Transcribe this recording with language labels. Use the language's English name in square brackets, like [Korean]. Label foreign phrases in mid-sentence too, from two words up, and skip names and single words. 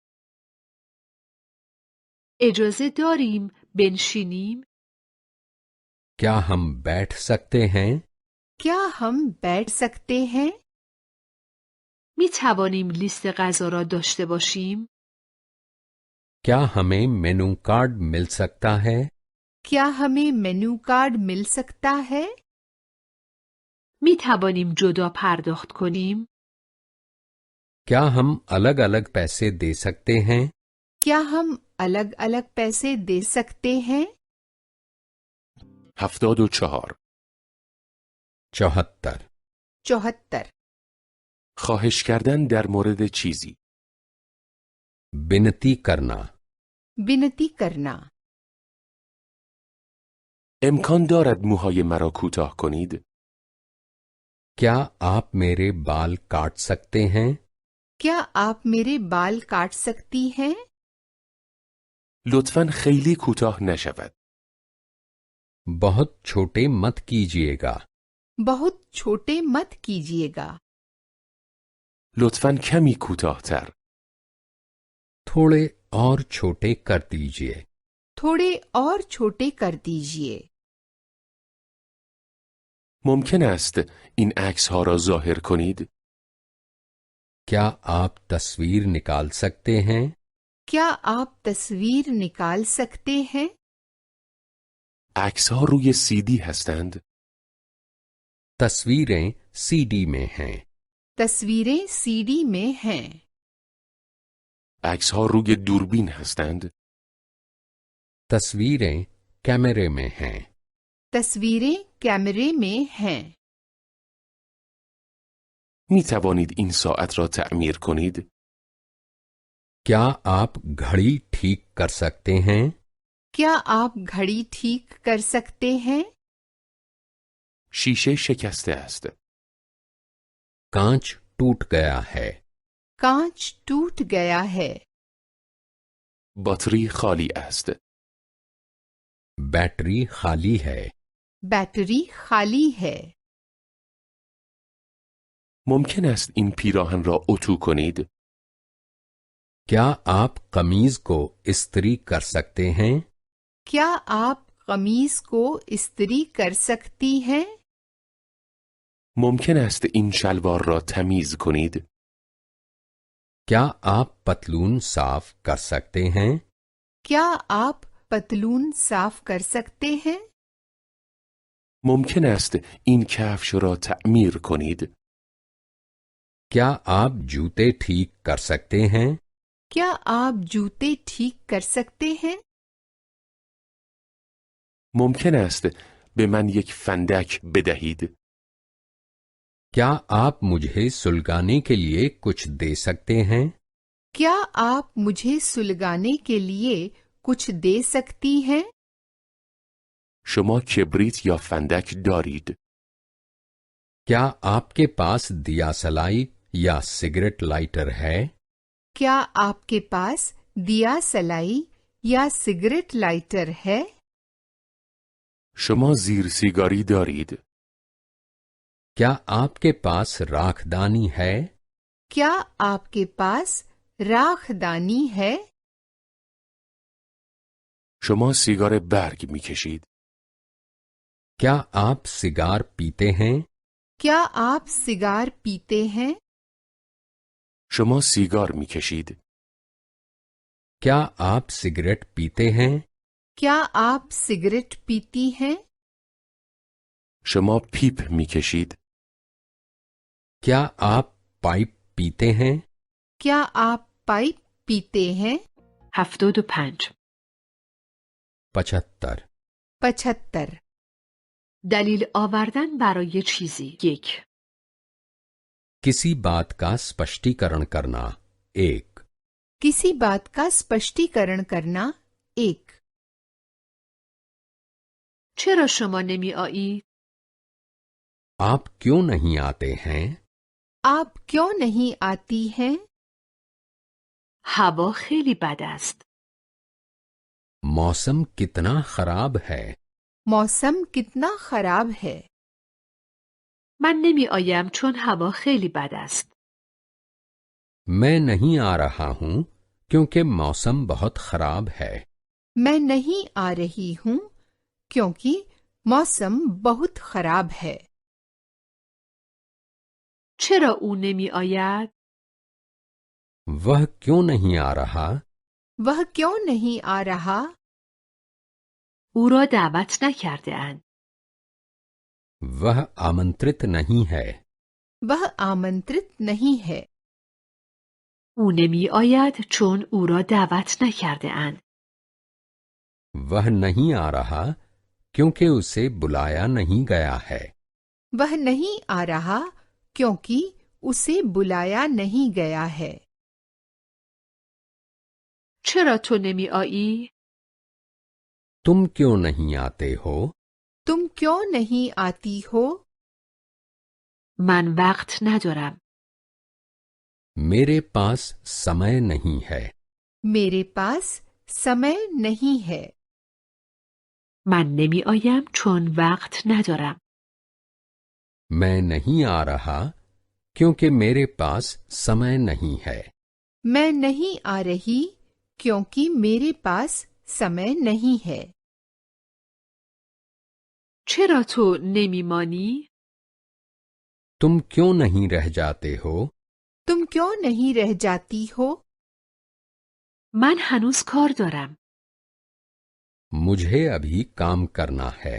[Persian] اجازه داریم بنشینیم؟ [Hindi] क्या हम बैठ सकते हैं? क्या हम बैठ सकते हैं? [Persian] می توانیم لیست غذا را داشته باشیم؟ [Hindi] क्या हमें [English] menu card [Hindi] मिल सकता है? क्या हमें [English] menu card [Hindi] मिल सकता है? [Persian] می توانیم جدا پرداخت کنیم؟ [Hindi] क्या हम अलग अलग पैसे दे सकते हैं? क्या हम अलग अलग पैसे दे सकते हैं? 74. 74. 74. [Persian] خواهش کردن در مورد چیزی. [Hindi] विनती करना. विनती करना. [Persian] امکان دارد موهای مرا کوتاه کنید؟ [Hindi] क्या आप मेरे बाल काट सकते हैं? क्या आप मेरे बाल काट सकती हैं? [Persian] لطفاً خیلی کوتاه نشود. [Hindi] बहुत छोटे मत कीजिएगा. बहुत छोटे मत कीजिएगा. [Persian] لطفاً کمی کوتاه‌تر. [Hindi] थोड़े और छोटे कर दीजिए. थोड़े और छोटे कर दीजिए. [Persian] ممکن است این عکس ها را ظاهر کنید؟ [Hindi] क्या आप तस्वीर निकाल सकते हैं? क्या आप तस्वीर निकाल सकते हैं? [Persian] عکس ها روی CD هستند؟ [Hindi] तस्वीरें सीडी में हैं. तस्वीरें सीडी में हैं. [Persian] عکس ها روی دوربین هستند؟ [Hindi] तस्वीरें कैमरे में हैं. तस्वीरें कैमरे में हैं. [Persian] می توانید این ساعت را تعمیر کنید؟ [Hindi] क्या आप घड़ी ठीक कर सकते हैं? क्या आप घड़ी ठीक कर सकते हैं? [Persian] شیشه شکسته است. [Hindi] कांच टूट गया है. कांच टूट गया है. [Persian] باتری خالی است. [Hindi] बैटरी खाली है. बैटरी खाली है. [Persian] ممکن است این پیراهن را اتو کنید؟ [Hindi] क्या आप कमीज को इस्त्री कर सकते हैं? क्या आप कमीज को इस्त्री कर सकती हैं? [Persian] ممکن است این شلوار را تمیز کنید؟ [Hindi] क्या आप पतलून साफ कर सकते हैं? क्या आप पतलून साफ कर सकते हैं? [Persian] ممکن است این کفش را تعمیر کنید؟ [Hindi] क्या आप जूते ठीक कर सकते हैं? क्या आप जूते ठीक कर सकते हैं? [Persian] ممکن است به من یک فندک بدهید؟ [Hindi] क्या आप मुझे सुलगाने के लिए कुछ दे सकते हैं? क्या आप मुझे सुलगाने के लिए कुछ दे सकती हैं? [Persian] شما کبریت یا فندک دارید؟ [Hindi] क्या आपके पास दियासलाई या [English] cigarette lighter [Hindi] है? क्या आपके पास दिया सलाई या [English] cigarette lighter [Hindi] है? [Persian] شما زیر سیگاری دارید؟ [Hindi] क्या आपके पास राखदानी है? क्या आपके पास राखदानी है? [Persian] شما سیگار برگ میکشید؟ [Hindi] क्या आप सिगार पीते हैं? क्या आप सिगार पीते हैं? [Persian] شما سیگار میکشید؟ [Hindi] क्या आप सिगरेट पीते हैं? क्या आप सिगरेट पीती हैं? [Persian] شما پیپ میکشید؟ [Hindi] क्या आप पाइप पीते हैं? क्या आप पाइप पीते हैं? 75. 75. 75. [Persian] دلیل آوردن برای چیزی. 1. [Hindi] किसी बात का स्पष्टीकरण करना. 1. किसी बात का स्पष्टीकरण करना. 1. [Persian] چرا شما نمی آیید؟ [Hindi] आप क्यों नहीं आते हैं? आप क्यों नहीं आती हैं? [Persian] هوا خیلی بد است. [Hindi] मौसम कितना खराब है. मौसम कितना खराब है. [Persian] من نمی آیم چون هوا خیلی بد است. [Hindi] मैं नहीं आ रहा हूं क्योंकि मौसम बहुत खराब है. मैं नहीं आ रही हूँ क्योंकि मौसम बहुत खराब है. [Persian] چرا او نمی آید؟ [Hindi] वह क्यों नहीं आ रहा? वह क्यों नहीं आ रहा? [Persian] او را دعوت نکرده اند. [Hindi] वह आमंत्रित नहीं है. वह आमंत्रित नहीं है. [Persian] او نمی آید چون او را دعوت نکرده اند. [Hindi] वह नहीं आ रहा क्योंकि उसे बुलाया नहीं गया है. वह नहीं आ रहा क्योंकि उसे बुलाया नहीं गया है. [Persian] چرا تو نمی آیی؟ [Hindi] तुम क्यों नहीं आते हो? तुम क्यों नहीं आती हो? [Persian] من وقت ندارم. [Hindi] मेरे पास समय नहीं है. मेरे पास समय नहीं है. [Persian] من نمی آیم چون وقت ندارم. [Hindi] मैं नहीं आ रहा क्योंकि मेरे पास समय नहीं है. मैं नहीं आ रही क्योंकि मेरे पास समय नहीं है. [Persian] چرا تو نمی مانی؟ [Hindi] तुम क्यों नहीं रह जाते हो? तुम क्यों नहीं रह जाती हो? [Persian] من هنوز کار دارم. [Hindi] मुझे अभी काम करना है.